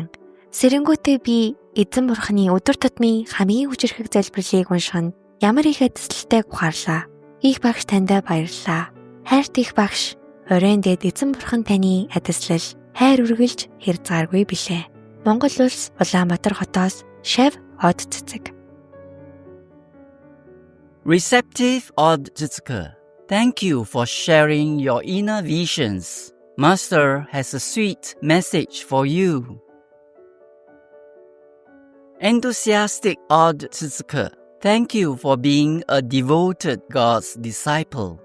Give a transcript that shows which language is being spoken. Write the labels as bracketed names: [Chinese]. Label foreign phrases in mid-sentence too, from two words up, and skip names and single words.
[Mongolian] Сэрэнгүүтээ би эзэн бурханы өдөр тутмын хамгийн хүчирхэг залбирлыг унших нь ямар их эцэслэлтэй ухаарлаа. Их багш таньдаа баярлалаа. Хайрт их багш, оройн дэд эзэн бурхан таны адислал хайр үргэлж хэрзгааргүй билээ. Монгол улс Улаанбаатар хотоос Шав Odd Zizke. [English] Receptive Odd Zizke, thank you for sharing your inner visions. Master has a sweet message for you. Enthusiastic Odd Zizke, thank you for being a devoted God's disciple.